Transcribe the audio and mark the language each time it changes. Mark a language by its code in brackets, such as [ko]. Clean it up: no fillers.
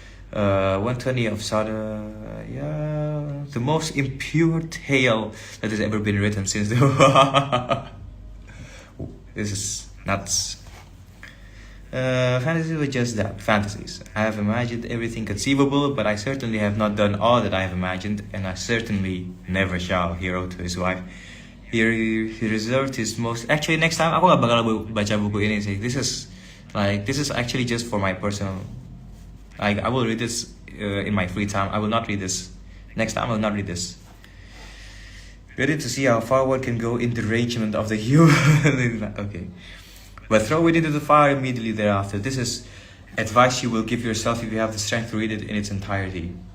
[en] 120 of Sada. Yeah, the most impure tale that has ever been written since the. This is nuts. Fantasy was just that, fantasies. I have imagined everything conceivable, but I certainly have not done all that I have imagined, and I certainly never shall, he wrote to his wife. He reserved his most. Actually, next time [id] aku gak bakal baca buku ini sih. [en] This is actually just for my personal. I will read this in my free time. I will not read this. Next time I will not read this. Ready to see how far one can go in derangement of the human. Okay. But throw it into the fire immediately thereafter. This is advice you will give yourself if you have the strength to read it in its entirety.